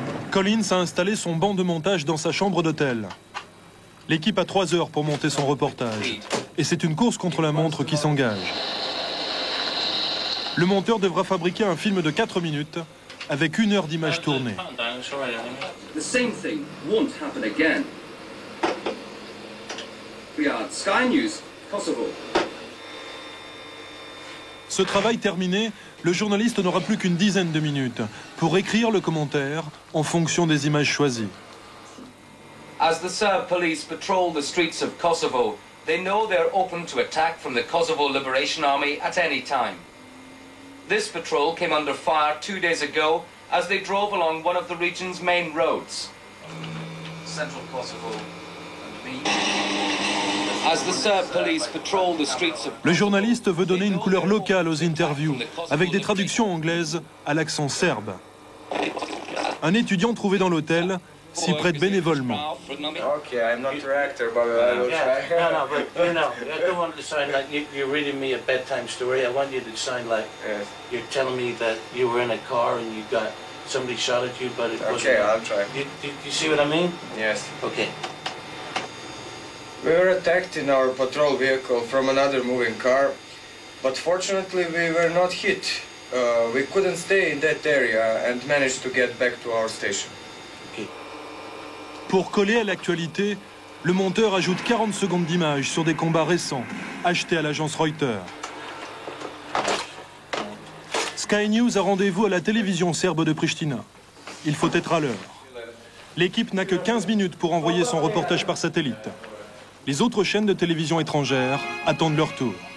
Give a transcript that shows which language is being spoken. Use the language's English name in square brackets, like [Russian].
[French] Collins a installé son banc de montage dans sa chambre d'hôtel. L'équipe a 3 heures pour monter son reportage. Et c'est une course contre la montre qui s'engage. Le monteur devra fabriquer un film de 4 minutes avec 1 heure d'images tournées. [English] The same thing won't happen again. We are Sky News, Kosovo. [French] Ce travail terminé, le journaliste n'aura plus qu'une dizaine de minutes pour écrire le commentaire en fonction des images choisies. [English] As the Serb police patrol the streets of Kosovo, they know they're open to attack from the Kosovo Liberation Army at any time. This patrol came under fire 2 days ago as they drove along one of the region's main roads. Central Kosovo and me. As the Serb police patrol the streets of... [French] Le journaliste veut donner une couleur locale aux interviews, avec des traductions anglaises à l'accent serbe. Un étudiant trouvé dans l'hôtel s'y prête bénévolement. [English] Okay, I'm not your actor, but I will try. No, but I don't want to sound like you're reading me a bedtime story. I want you to sound like you're telling me that you were in a car and you got somebody shot at you, but it wasn't. Okay, I'll try. You see what I mean? Yes. Okay. We were attacked in our patrol vehicle from another moving car, but fortunately we were not hit. We couldn't stay in that area and managed to get back to our station. [French] Pour coller à l'actualité, le monteur ajoute 40 secondes d'images sur des combats récents, achetés à l'agence Reuters. Sky News a rendez-vous à la télévision serbe de Pristina. Il faut être à l'heure. L'équipe n'a que 15 minutes pour envoyer son reportage par satellite. Les autres chaînes de télévision étrangères attendent leur tour.